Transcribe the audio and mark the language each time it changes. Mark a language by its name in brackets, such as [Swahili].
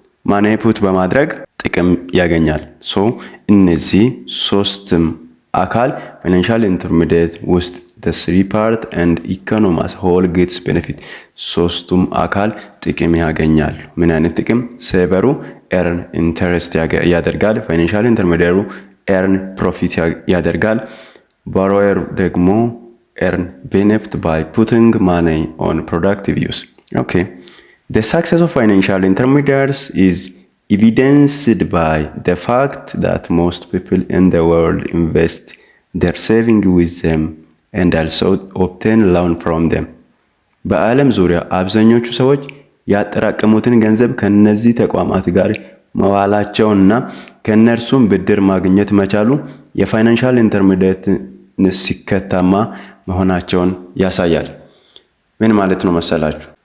[Amharic] ማኔ ፑት በማድረግ ጥቅም ያገኛል። ሶ እነዚህ ሶስትም አካል ፋይናንሻል ኢንተርሜዲየት ውስጥ [English] the three part and economy as whole gets benefit። [Amharic] ሶስቱም አካል ጥቅም ያገኛሉ። ምን አይነት ጥቅም? ሴቨሩ ኤርን ኢንተረስት ያደርጋል። ፋይናንሻል ኢንተርሜዲየሩ [English] ኤርን ፕሮፊት ያደርጋል። ቦሮዌር ደግሞ ኤርን ቤኔፊት ባይ ፑቲንግ ማኒ ኦን ፕሮዳክቲቭ ዩዝ። ኦኬ the success of financial intermediaries is evidenced by the fact that most people in the world invest their savings with them and also obtain loan from them. [Amharic] በዓለም ዙሪያ አብዛኞቹ ሰዎች ያጠራቀሙትን ገንዘብ ከነዚህ ተቋማት ጋር መዋላቸውና ከነርሱም ብድር ማግኘት መቻሉ የፋይናንሻል ኢንተርሚዲየትን ስኬታማ መሆናቸውን ያሳያል። ምን ማለት ነው መሰላችሁ?